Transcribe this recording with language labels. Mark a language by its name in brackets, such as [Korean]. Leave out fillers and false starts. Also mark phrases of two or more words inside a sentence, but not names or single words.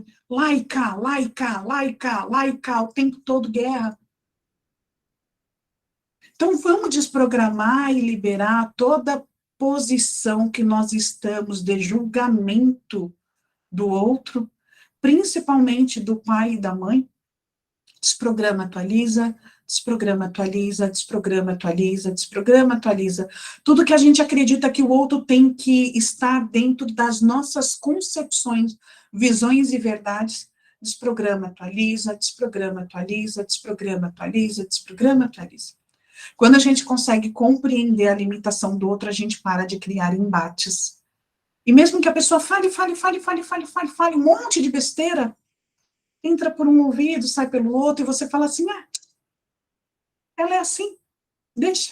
[Portuguese] Lá e cá, lá e cá, lá e cá, lá e cá, o tempo todo guerra. Então vamos desprogramar e liberar toda posição que nós estamos de julgamento do outro, principalmente do pai e da mãe. Desprograma, atualiza, desprograma, atualiza, desprograma, atualiza, desprograma, atualiza. Tudo que a gente acredita que o outro tem que estar dentro das nossas concepções, visões e verdades, desprograma, atualiza, desprograma, atualiza, desprograma, atualiza, desprograma, atualiza. Quando a gente consegue compreender a limitação do outro, a gente para de criar embates. E mesmo que a pessoa fale um monte de besteira, entra por um ouvido, sai pelo outro, e você fala assim, ela é assim, deixa.